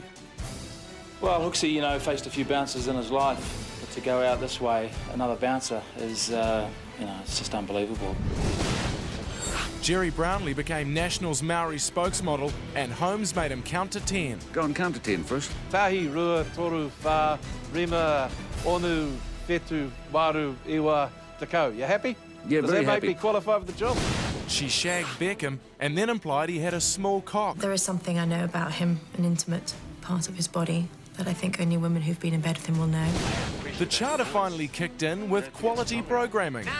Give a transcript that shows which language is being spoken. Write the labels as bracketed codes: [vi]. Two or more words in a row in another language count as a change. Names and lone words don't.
[en] Well, Hooksy, you know, faced a few bouncers in his life, but to go out this way, another bouncer, is, it's just unbelievable. Jerry Brownlee became Nationals Maori spokesmodel, and Holmes made him count to 10. Go and count to 10 first. [mi] Tahi, rua, toru, wha, rima, onu, whetu, waru, iwa, takau. [en] You happy? Yeah, Does very that make happy. me qualify for the job? She shagged Beckham and then implied he had a small cock. There is something I know about him, an intimate part of his body, that I think only women who've been in bed with him will know. The charter finally kicked in with quality programming.